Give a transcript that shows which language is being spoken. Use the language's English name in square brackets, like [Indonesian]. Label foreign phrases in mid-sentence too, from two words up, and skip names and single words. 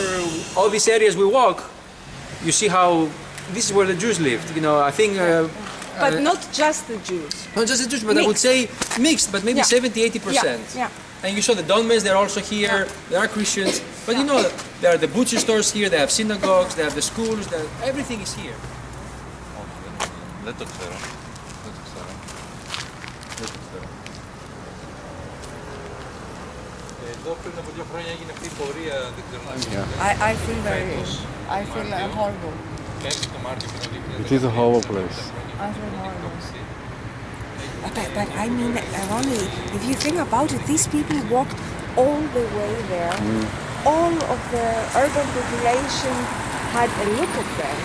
[English] All these areas we walk, you see how this is where the Jews lived. You know, I think but not just the Jews. Not just the Jews, but I would say mixed, but maybe 70-80%. Yeah. And you saw the dolmens, they're also here, there are Christians, but you know, there are the butcher stores here, they have synagogues, they have the schools, everything is here. [Greek] Δεν το ξέρω. Εδώ πριν από 2 χρόνια έγινε αυτή η πορεία, δεν ξέρω να [English] I feel horrible. It is a horrible place. I feel horrible. But I mean, Ronnie, if you think about it, these people walked all the way there. All of the urban population had a look at them.